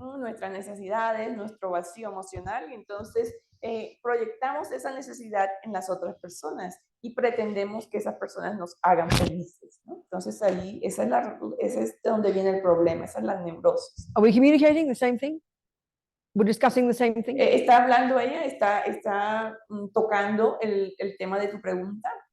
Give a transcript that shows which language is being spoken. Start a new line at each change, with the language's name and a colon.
Spanish: nuestras necesidades, nuestro vacío emocional, y entonces proyectamos esa necesidad en las otras personas y pretendemos que esas personas nos hagan felices, ¿no? Entonces ahí, ese es de donde viene el problema, esa es la neurosis.
English: Are we communicating the same thing? We're discussing the same thing?
Spanish: Está hablando ella, está tocando el tema de tu pregunta.